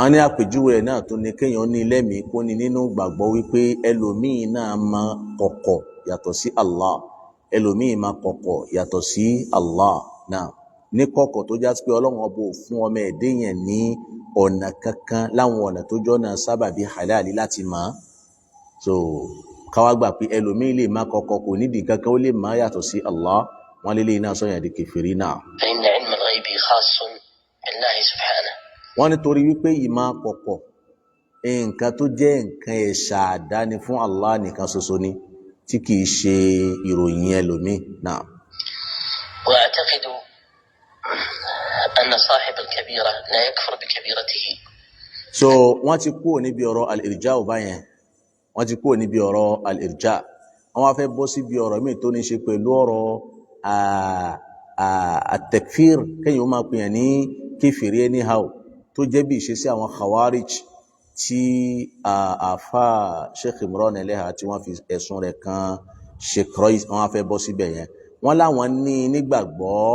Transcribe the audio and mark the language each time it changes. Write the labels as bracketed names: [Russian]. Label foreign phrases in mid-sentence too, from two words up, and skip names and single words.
[Yoruba] a ní àpèjúwe náà tó ní kéèyàn ní lẹ́mìí kó ní nínú gbàgbọ́ wípé ẹlòmíì náà máa kọ̀kọ̀ yàtọ̀ sí Allah, ẹlòmíì máa kọ̀kọ̀ yàtọ̀ sí Allah náà ní kọ̀kọ̀ tó já sí pé Ọlọ́run ọba ò fún ọmọ ẹ̀dẹ́ yẹn ní ọ̀nà kankan láwọn ọ̀nà tó jọ́nà sábàbí halali láti máa so káwá gbà pé ẹlòmíì lè má kọ̀kọ̀ kò nídìí kankan ó lè má yàtọ̀ sí Allah wọn lélẹ̀ iná sọ́yàn di kèfèrí náà. [Arabic] فإن علم الغيب خاص بالله سبحانه. [Yoruba] wọ́n nítorí wípé ìmọ̀ kọ̀kọ̀ nǹkan tó jẹ́ nǹkan ẹ̀ṣà àdáni fún Allah nìkan ṣoṣo ni tí kìí ṣe ìròyìn ẹlòmíì náà. [Arabic] وأعتقد أن صاحب الكبيرة لا يكفر بكبيرته. [Yoruba] so wọ́n ti kúrò níbi ọ̀rọ̀ al-irja ò báyẹn wọ́n ti kúrò níbi ọ̀rọ̀ al-irja wọ́n wá fẹ́ bọ́ síbi ọ̀rọ̀ míì tó ní ṣe pẹ̀lú ọ̀rọ̀ at-takfir kéèyàn ó máa pè yàn ní kéfèrí anyhow tó jẹ́ bí ìṣesí àwọn khawarij tí àfà Sheikh Imran Eleha tí wọ́n fi ẹ̀sùn rẹ̀ kan Sheikh Rayyis wọ́n wá fẹ́ bọ́ síbẹ̀ yẹn wọ́n láwọn ní nígbàgbọ́